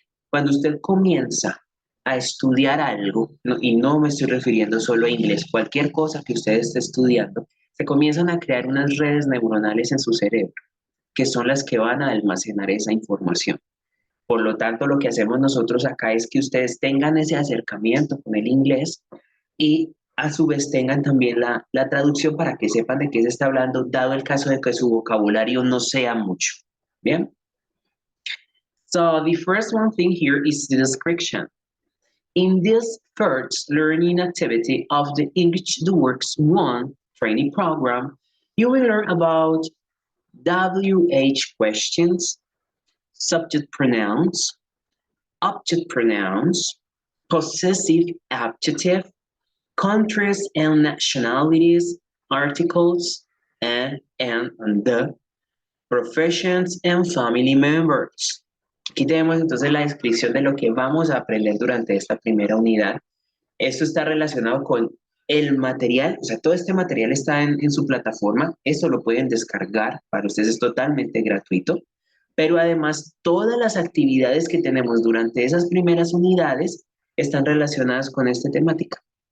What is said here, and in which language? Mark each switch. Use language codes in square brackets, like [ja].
[es] Cuando usted comienza a estudiar algo, y no me estoy refiriendo solo a inglés, cualquier cosa que usted esté estudiando, se comienzan a crear unas redes neuronales en su cerebro, que son las que van a almacenar esa información. Por lo tanto, lo que hacemos nosotros acá es que ustedes tengan ese acercamiento con el inglés y a su vez tengan también la traducción para que sepan de qué se está hablando, dado el caso de que su vocabulario no sea mucho. ¿Bien? [en] So the first one thing here is the description. In this first learning activity of the English the Works 1 training program, you will learn about WH questions, subject pronouns, object pronouns, possessive adjective, countries and nationalities, articles, and the, professions and family members. [es] Aquí tenemos entonces la descripción de lo que vamos a aprender durante esta primera unidad. Esto está relacionado con el material, o sea, todo este material está en su plataforma, esto lo pueden descargar, para ustedes es totalmente gratuito, pero además todas las actividades que tenemos durante esas primeras unidades están relacionadas con esta temática.